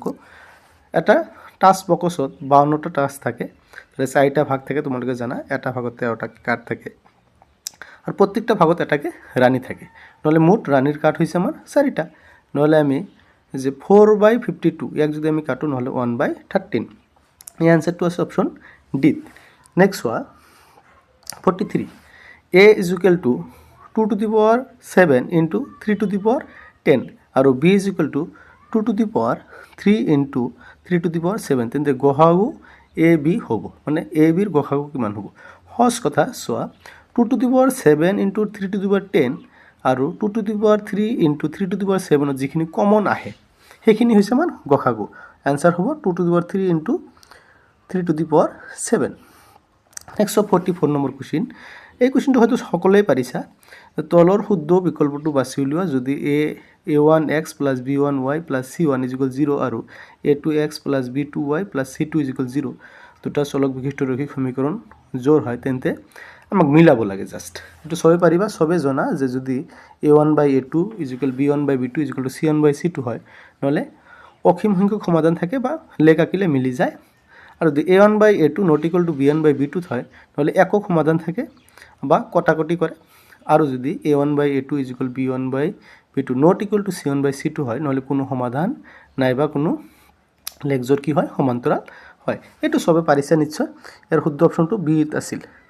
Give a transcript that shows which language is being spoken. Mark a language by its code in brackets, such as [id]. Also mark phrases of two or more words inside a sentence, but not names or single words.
[as] এটা টাচ বক্সত 52টা টাচ থাকে, তাহলে 4টা ভাগ থাকে, তোমালোকে জানা এটা ভাগত 13টা কাৰ্ড থাকে আৰু প্ৰত্যেকটা ভাগত এটাকে ৰাণী থাকে, নহ'লে মুঠ ৰাণীৰ কাৰ্ড হৈছে আমাৰ 4টা। নহ'লে আমি যে 4/52 ইয়াক যদি আমি কাটো নহ'লে 1/13। এই এনচাৰটো আছে অপশ্যন ডিত। নেক্সট চোৱা 43, [en] a equal to 2 to the power 7 into 3 to the power 10 [as] আৰু [en] b equal to 2 to the power 3 into 3 to the power 7 [as] তেন্তে গসাগু এ বি হ'ব, মানে এ বিৰ গসাগু কিমান হ'ব। সহজ কথা, চোৱা [en] 2 to the power 7 into 3 to the power 10 [as] আৰু [en] 2 to the power 3 into 3 to the power 7 [as] যিখিনি কমন আহে সেইখিনি হৈছে আমাৰ গসাগু। এনচাৰ হ'ব [en] 2 to the power 3 into 3 to the power 7. [as] নেক্সট 44 নম্বৰ কুৱেশ্যন, এই কুৱেশ্যনটো হয়তো সকলোৱে পাৰিছা। তলৰ শুদ্ধ বিকল্পটো বাছি উলিওৱা যদি [en] a1x plus b1y plus c1 equal 0 [as] আৰু [en] a2x plus b2y plus c2 equal 0 [as] দুটা চলক বিশিষ্ট ৰৈখিক সমীকৰণ জোৰ হয় তেন্তে আমাক মিলাব লাগে। জাষ্ট এইটো চবে পাৰিবা, চবে জনা যে যদি [en] a1/a2 equal b1/b2 equal to c1/c2 [as] হয়, নহ'লে অসীম সংখ্যক সমাধান থাকে বা লেখ আঁকিলে মিলি যায়। আৰু যদি [en] a1/a2 not equal to b1/b2 [as] হয়, নহ'লে একক সমাধান থাকে বা কটাকটি কৰে। আৰু যদি [en] a1/a2 equal b1/b2 not equal to c1/c2 [as] হয়, নহ'লে কোনো সমাধান নাই বা কোনো লেখজোৰ কি হয় সমান্তৰাল হয়। এইটো চবে পাৰিছে নিশ্চয়। ইয়াৰ শুদ্ধ অপশ্যনটো বিত আছিল।